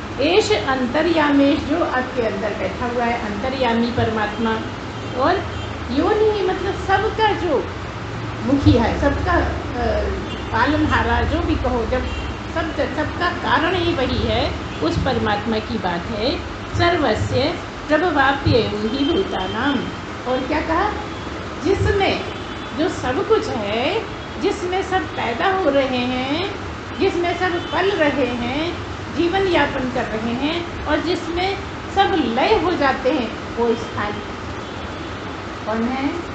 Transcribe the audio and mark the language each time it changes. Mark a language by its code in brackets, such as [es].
[sa] एष अंतर्यामेश, [hi] जो आपके अंदर बैठा हुआ है, अंतर्यामी परमात्मा। और योनि मतलब सबका जो मुखिया है, सबका पालनहारा, जो भी कहो, जब सबका कारण ही वही है, उस परमात्मा की बात है। [sa] सर्वस्य प्रभवाप्ययो हि भूतानाम। [hi] और क्या कहा? जिसमें जो सब कुछ है, जिसमें सब पैदा हो रहे हैं, जिसमें सब पल रहे हैं, जीवन यापन कर रहे हैं, और जिसमें सब लय हो जाते हैं, वो स्थान कौन है?